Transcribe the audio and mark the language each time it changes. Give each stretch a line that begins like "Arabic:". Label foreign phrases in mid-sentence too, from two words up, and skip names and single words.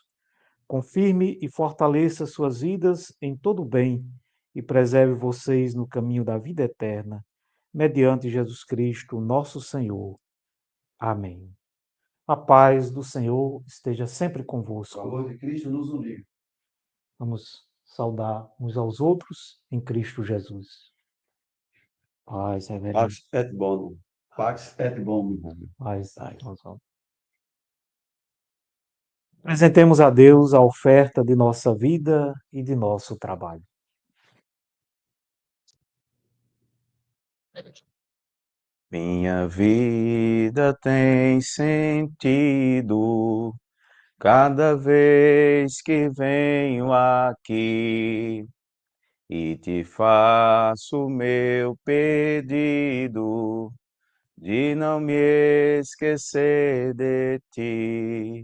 Portuguese: Confirme e fortaleça suas vidas em todo o bem e preserve vocês no caminho da vida eterna, mediante Jesus Cristo, nosso Senhor. Amém. A paz do Senhor esteja sempre O convosco. amor de Cristo nos uniu. Vamos saudar uns aos outros em Cristo Jesus. Paz, reverendo.
Latin: Pax et bonum. Pax et bonum.
Portuguese: Paz, nós vamos. Apresentemos a Deus a oferta de nossa vida e de nosso trabalho. Minha vida tem sentido cada vez que venho aqui e te faço meu pedido de não me esquecer de ti.